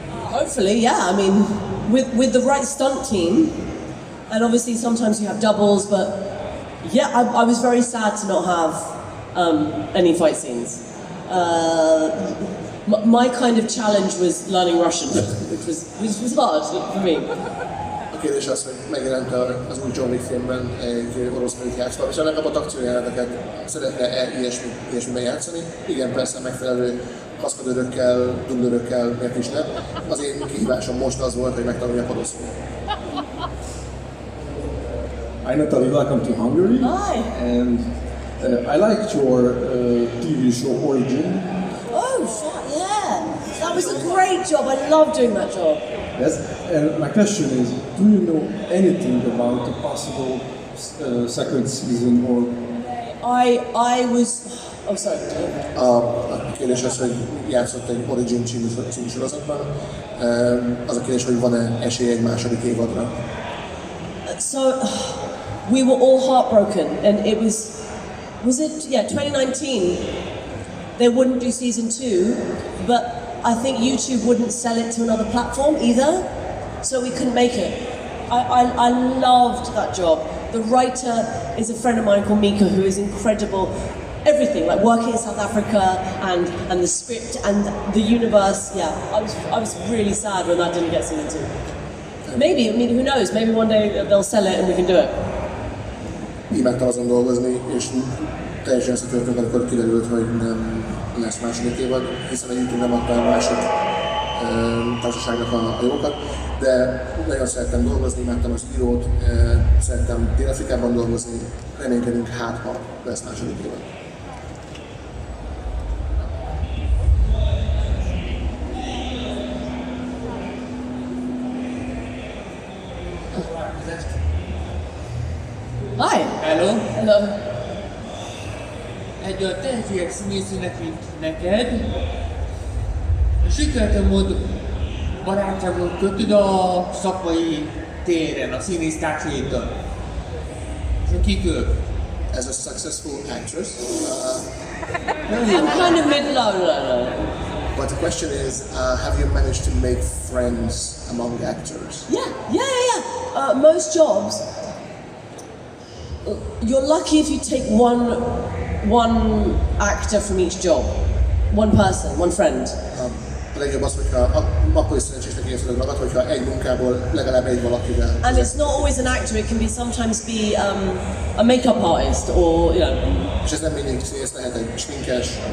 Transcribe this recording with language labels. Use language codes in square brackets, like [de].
[en] Hopefully, yeah. I mean, with the right stunt team, and obviously sometimes you have doubles, but yeah, I was very sad to not have any fight scenes. My kind of challenge was learning Russian, which was hard for me. [hu] A kérdés az, hogy megjelent az új John Wick filmben egy orosz nőt játszva, és a legabbat akciójeleneteket szeretne ilyesmiben játszani. Igen, persze megfelelő kaszkadőrökkel, dublőrökkel, miért is nem. Az én kihívásom most az volt, hogy megtanuljak oroszul. [en] Hi Natalia, welcome to Hungary. Hi. And I liked your TV show Origin. Oh, yeah! That was a great job. I love doing that job. Yes, and my question is, do you know anything about the possible second season or? I was. Oh, sorry. [hu] A kérdés az, hogy játszott egy Origin című sorozatban. Az a kérdés, hogy van-e esély egy második évadra? [en] So, we were all heartbroken, and it was it 2019? They wouldn't do season 2, but I think YouTube wouldn't sell it to another platform either, so we couldn't make it. I loved that job. The writer is a friend of mine called Mika, who is incredible. Everything, like working in South Africa and the script and the universe. Yeah, I was really sad when that didn't get season 2. Maybe, I mean, who knows? Maybe one day they'll sell it and we can do it. [hu] Imádtam azon dolgozni, és teljesen összetörtünk, amikor kiderült, hogy nem lesz második évad, hiszen a YouTube nem adta el másik társaságnak a jogokat, de nagyon szerettem dolgozni, imádtam az írót, szerettem Dél-Afrikában dolgozni, reménykedünk ha lesz második évad. [en] Hi! Hello! Hello! [hu] Egy olyan tehetséges színészűnek, mint neked, sikeresen módon barátságot kötöd a szakmai téren, a színésztársaitól. És kik ők? [en] As a successful actress, I'm kind of mid-low. But the question is, have you managed to make friends among actors? Yeah. Most jobs, you're lucky if you take one actor from each job. One person, one friend. [hu] A legjobb az, hogyha akkor is szerencsésnek érzed magad, hogyha egy munkából legalább egy valakivel. [en] And it's not always an actor, it can be sometimes be a makeup artist or, you know. [hu] És ez nem mindig színész, lehet egy sminkes.